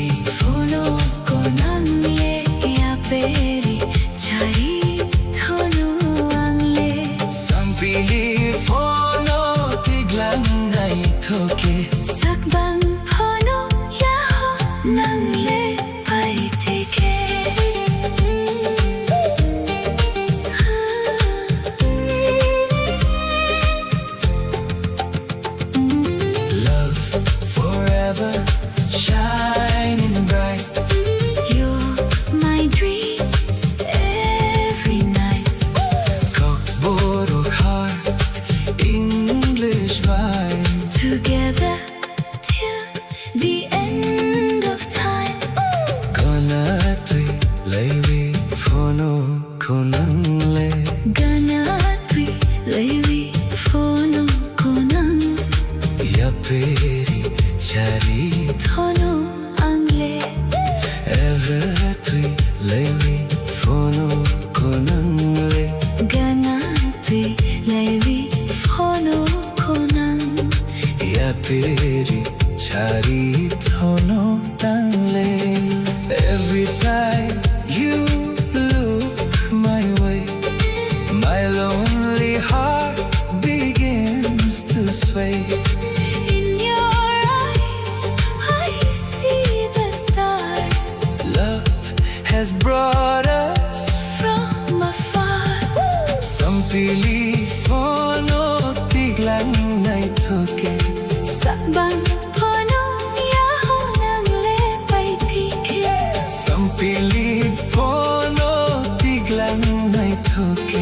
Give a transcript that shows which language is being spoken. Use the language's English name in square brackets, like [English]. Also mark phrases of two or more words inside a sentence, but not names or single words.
[Kok Borok] Fono konang le ya peri chari thono angle. sampili fono tiglang nai thoke. Sakbang phono ya ho nang le pai teke. [English] Love forever shining bright. You're my dream every night. Kokborok heart English vibe. Together till the end of time. [Kok Borok] Ganatwi lewi fono konangle. Ganatwi lewi phono konang Yaperi chari thono angle. everatwi lewi fono konangle. Ganatwi lewi phono konang. Yaperi chari thono tangle. [English] Every time you look my way, my lonely heart begins to sway. In your eyes I see the stars. Love has brought us From afar. [Kok Borok] sampili fono tiglang nai thoke. Sakbang phono ya ho nang le pai tike. Sampili fono tiglang nai thoke.